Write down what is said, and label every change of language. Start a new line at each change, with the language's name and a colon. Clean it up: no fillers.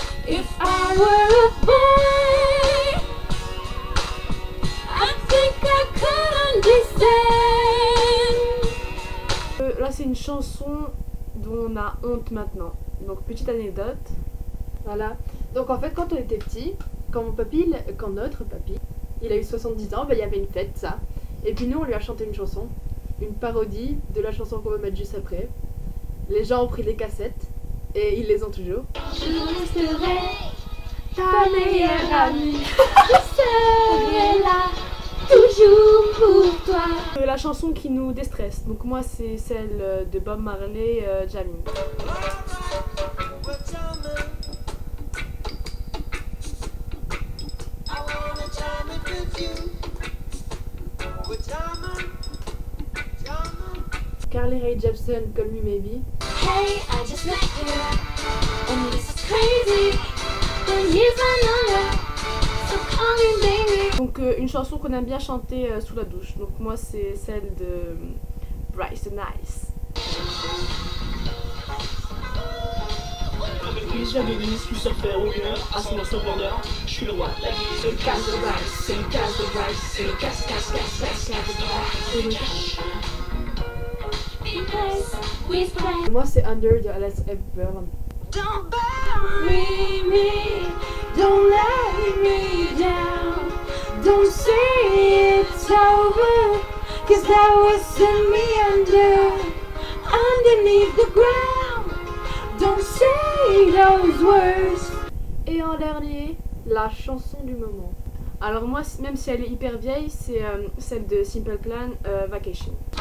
English: If I were a boy, I think I could understand.
French: c'est une chanson dont on a honte maintenant. Donc petite anecdote. Voilà. Donc en fait, quand on était petit, quand notre papy, il a eu 70 ans, il y avait une fête, ça. Et puis nous, on lui a chanté une chanson, une parodie de la chanson qu'on va mettre juste après. Les gens ont pris les cassettes et ils les ont toujours. Je resterai ta meilleure amie. Je serai là, toujours pour toi. La chanson qui nous déstresse. Donc moi c'est celle de Bob Marley, Jamming.
English: Carly Rae Jepsen, Call Me Maybe. Hey, I just met you, and this is crazy. And here's my number, so call me baby.
French: Donc une chanson qu'on aime bien chanter sous la douche. Donc moi c'est celle de Bryce the Nice. Jamais venu, je suis surfer au mur, à son morceau bonheur, je suis le roi de la vie. C'est le casse de Bryce, c'est le casse de Bryce, c'est le casse de Bryce.
English: Because we spray.
French: Moi, c'est Under de Alice Hepburn.
English: Don't bury me, don't let me down. Don't say it's over, 'cause that would send me underneath the ground. Don't say those words.
French: Et en dernier, la chanson du moment. Alors moi, même si elle est hyper vieille, c'est celle de Simple Plan, Vacation.